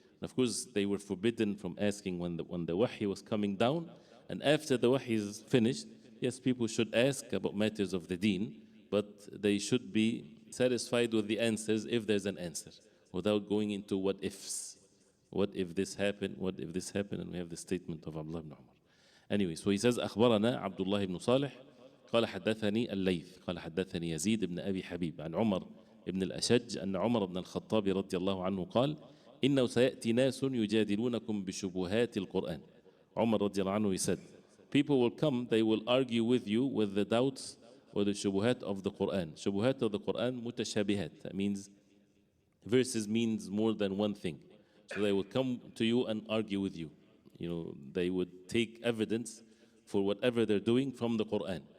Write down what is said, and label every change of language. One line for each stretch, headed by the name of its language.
English: And of course, they were forbidden from asking when the wahy was coming down. And after the wahy is finished, yes, people should ask about matters of the deen, but they should be satisfied with the answers if there's an answer, without going into what ifs. What if this happened? What if this happened? And we have the statement of Abdullah ibn Umar. Anyway, so he says,
Arabic: أخبرنا عبد الله بن صالح قال حدثني الليث قال حدثني يزيد بن أبي حبيب عن عمر بن الأشج أن عمر بن الخطاب رضي الله عنه قال إنه سيأتي ناس يجادلونكم بشبهات القرآن.
English: Umar رضي الله عنه, he said, people will come, they will argue with you with the doubts or the shubuhat of the Quran. Shubuhat of the Quran, mutashabihat. That means verses means more than one thing. So they will come to you and argue with you. You know, they would take evidence for whatever they're doing from the Quran.